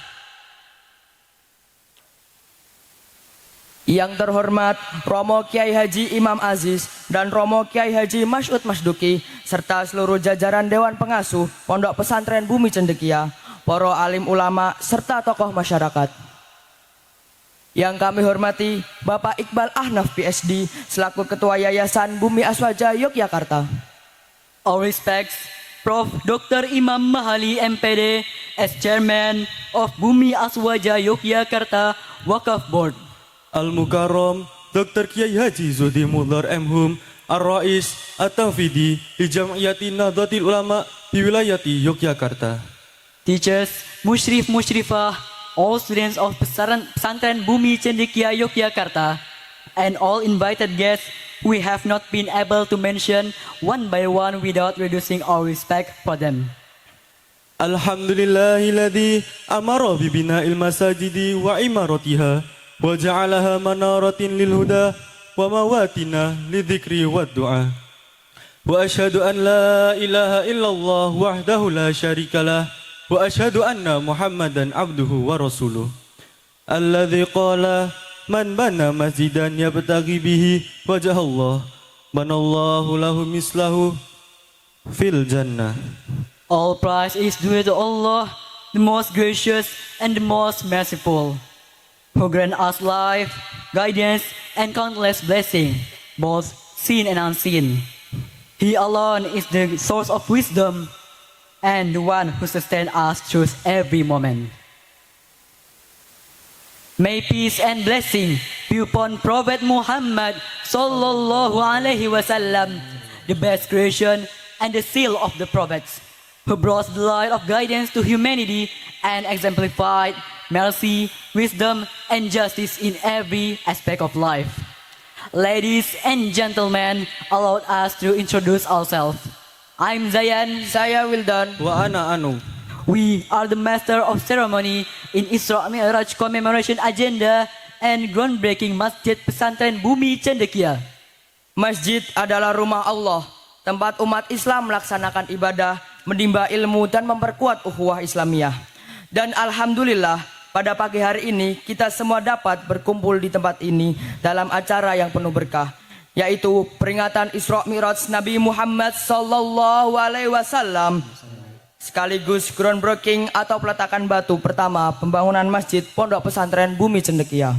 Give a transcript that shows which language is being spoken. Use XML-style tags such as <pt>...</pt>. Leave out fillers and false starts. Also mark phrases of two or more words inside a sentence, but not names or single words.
<id>Yang terhormat Romo Kiai Haji Imam Aziz dan Romo Kiai Haji Mas'ud Masduki serta seluruh jajaran Dewan Pengasuh Pondok Pesantren Bumi Cendekia, para alim ulama serta tokoh masyarakat. Yang kami hormati Bapak Iqbal Ahnaf PhD selaku Ketua Yayasan Bumi Aswaja Yogyakarta.</id> <en>All respects, Prof. Dr. Imam Mahali MPD as Chairman of Bumi Aswaja Yogyakarta Wakaf Board.</en> <ar>Al-Mukarram Dr. Kiai Haji Zudi Mudhar M.Hum الرئيس التنفيذي في جمعية Nahdlatul Ulama في ولاية Yogyakarta.</ar> <en>Teachers, Musyrif Musyrifah, all students of Pesantren Bumi Cendekia Yogyakarta, and all invited guests we have not been able to mention one by one without reducing our respect for them.</en> <ar>الحمد لله الذي أمر ببناء المساجد وعمارتها وجعلها منارات للهدى ومواطن للذكر والدعاء. وأشهد أن لا إله إلا الله وحده لا شريك له وأشهد أن محمدا عبده ورسوله. الذي قال من بنى مسجدا يبتغي به وجه الله بنى الله له مثله في الجنة.</ar> <en>All praise is due to Allah, the most gracious and the most merciful, who grant us life, guidance, and countless blessings, both seen and unseen. He alone is the source of wisdom and the one who sustains us through every moment. May peace and blessing be upon Prophet Muhammad</en> <ar>صلى الله عليه وسلم,</ar> <en>the best creation and the seal of the prophets, who brought the light of guidance to humanity and exemplified mercy, wisdom, and justice in every aspect of life. Ladies and gentlemen, allow us to introduce ourselves. I'm Zayan.</en> <id>Saya Wildan.</id> <ar>وأنا Anu.</ar> <en>We are the master of ceremony in Isra Mi'raj commemoration agenda and groundbreaking Masjid Pesantren Bumi Cendekia.</en> <id>Masjid adalah rumah Allah, tempat umat Islam melaksanakan ibadah, menimba ilmu dan memperkuat ukhuwah Islamiyah. Dan alhamdulillah, pada pagi hari ini kita semua dapat berkumpul di tempat ini dalam acara yang penuh berkah, yaitu peringatan Isra Mi'raj Nabi Muhammad</id> <ar>صلى الله عليه وسلم,</ar> <id>sekaligus groundbreaking atau peletakan batu pertama pembangunan Masjid Pondok Pesantren Bumi Cendekia.</id>